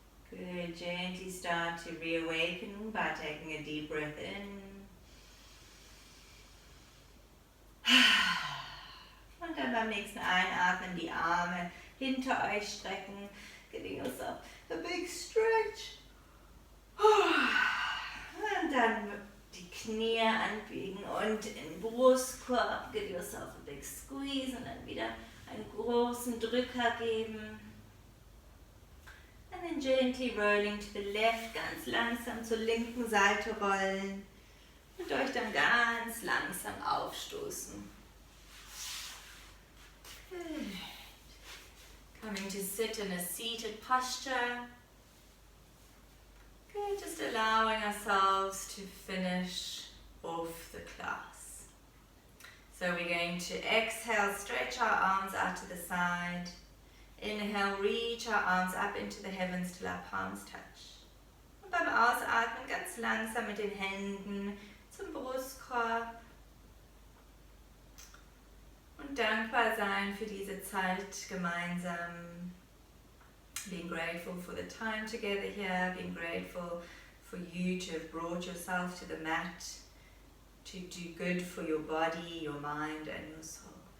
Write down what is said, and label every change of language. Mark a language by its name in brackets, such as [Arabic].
[English] Good, gently start to reawaken by taking a deep breath in. [German] Und dann beim nächsten Einatmen die Arme hinter euch strecken. [English] Giving yourself a big stretch. [German] Und dann die Knie anbiegen und in Brustkorb. [English] Give yourself a big squeeze [German] und dann wieder einen großen Drücker geben. [English] And then gently rolling to the left, [German] ganz langsam zur linken Seite rollen. Und euch dann ganz langsam aufstoßen. [English] Good. Coming to sit in a seated posture. Good, just allowing ourselves to finish off the class. So we're going to exhale, stretch our arms out to the side. Inhale, reach our arms up into the heavens till our palms touch. [German] Und beim Ausatmen ganz langsam mit den Händen zum Brustkorb. Und dankbar sein für diese Zeit gemeinsam. [English] Being grateful for the time together here, being grateful for you to have brought yourself to the mat, to do good for your body, your mind and your soul.